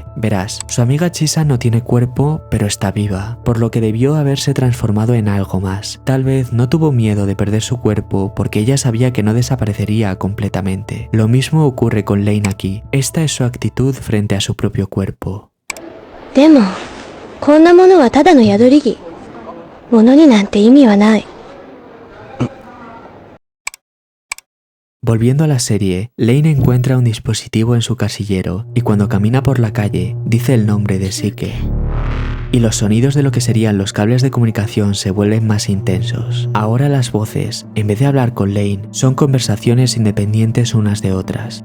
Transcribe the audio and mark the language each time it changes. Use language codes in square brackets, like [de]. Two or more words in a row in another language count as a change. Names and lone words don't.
[es] Verás, su amiga Chisa no tiene cuerpo, pero está viva, por lo que debió haberse transformado en algo más. Tal vez no tuvo miedo de perder su cuerpo porque ella sabía que no desaparecería completamente. Lo mismo ocurre con Lane aquí. Esta es su actitud frente a su propio cuerpo. [ja] でも、こんなものはただの宿り木。物になんて意味はない。 [es] Volviendo a la serie, Lane encuentra un dispositivo en su casillero y cuando camina por la calle dice el nombre de Sike. Y los sonidos de lo que serían los cables de comunicación se vuelven más intensos. Ahora las voces, en vez de hablar con Lane, son conversaciones independientes unas de otras.